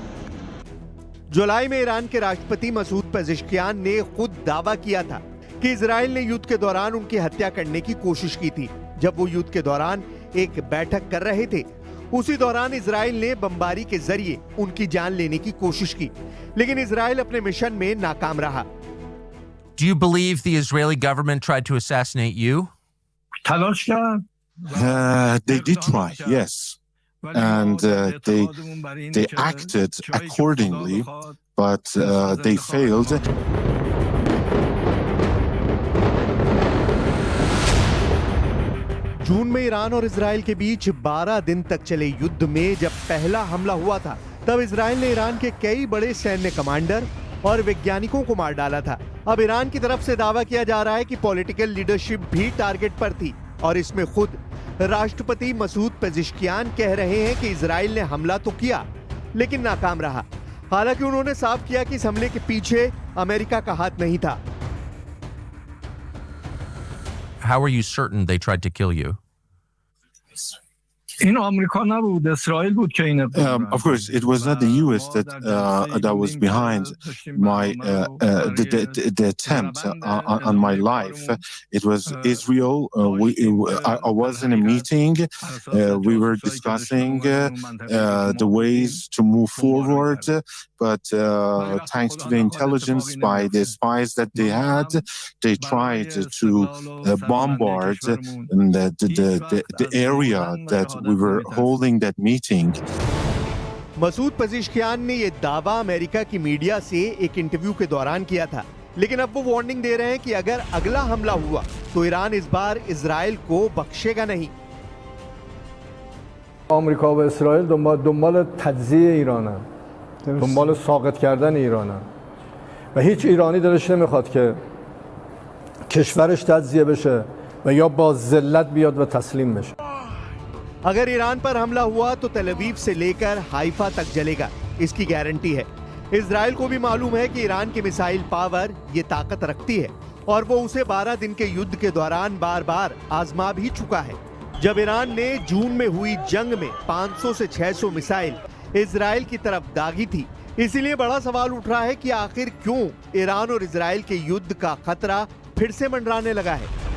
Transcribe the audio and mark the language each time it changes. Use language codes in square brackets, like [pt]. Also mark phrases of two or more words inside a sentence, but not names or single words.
[hi] जुलाई में ईरान के राष्ट्रपति मसूद पेजेश्कियान ने खुद दावा किया था कि इजराइल ने युद्ध के दौरान उनकी हत्या करने की कोशिश की थी। जब वो युद्ध के दौरान एक बैठक कर रहे थे, उसी दौरान इजराइल ने बमबारी के जरिए उनकी जान लेने की कोशिश की, लेकिन इजराइल अपने मिशन में नाकाम रहा। [en] Do you believe the Israeli government tried to assassinate you? They did try, yes. And they acted accordingly, but they failed. [hi] जून में ईरान और इजराइल के बीच 12 दिन तक चले युद्ध में जब पहला हमला हुआ था, तब इजराइल ने ईरान के कई बड़े सैन्य कमांडर और वैज्ञानिकों को मार डाला था। अब ईरान की तरफ से दावा किया जा रहा है कि पॉलिटिकल लीडरशिप भी टारगेट पर थी और इसमें खुद राष्ट्रपति मसूद पेजेश्कियान कह रहे हैं कि इजराइल ने हमला तो किया लेकिन नाकाम रहा। हालांकि उन्होंने साफ किया कि इस हमले के पीछे अमेरिका का हाथ नहीं था। [en] How are you certain they tried to kill you? Of course, it was not the U.S. that was behind the attempt on my life. It was Israel. I was in a meeting. We were discussing the ways to move forward, but thanks to the intelligence by the spies that they had, they tried to bombard the area that we were holding that meeting. [hi] मसूद पेजेश्कियान ने यह दावा अमेरिका की मीडिया से एक इंटरव्यू के दौरान किया था, लेकिन अब वो वार्निंग दे रहे हैं कि अगर अगला हमला हुआ तो ईरान इस बार इजराइल को बख्शेगा नहीं। [fa] آمریکا و اسرائیل دنبال تجزیه ایرانن، دنبال ساقط کردن ایرانن و هیچ ایرانی دلش نمیخواد که کشورش تجزیه بشه و یا با ذلت بیاد و تسلیم بشه. [hi] अगर ईरान पर हमला हुआ तो तेल अवीव से लेकर हाइफा तक जलेगा, इसकी गारंटी है। इजराइल को भी मालूम है कि ईरान की मिसाइल पावर ये ताकत रखती है और वो उसे 12 दिन के युद्ध के दौरान बार बार आजमा भी चुका है। जब ईरान ने जून में हुई जंग में 500 से 600 मिसाइल इजराइल की तरफ दागी थी, इसीलिए बड़ा सवाल उठ रहा है कि आखिर क्यों ईरान और इजराइल के युद्ध का खतरा फिर से मंडराने लगा है।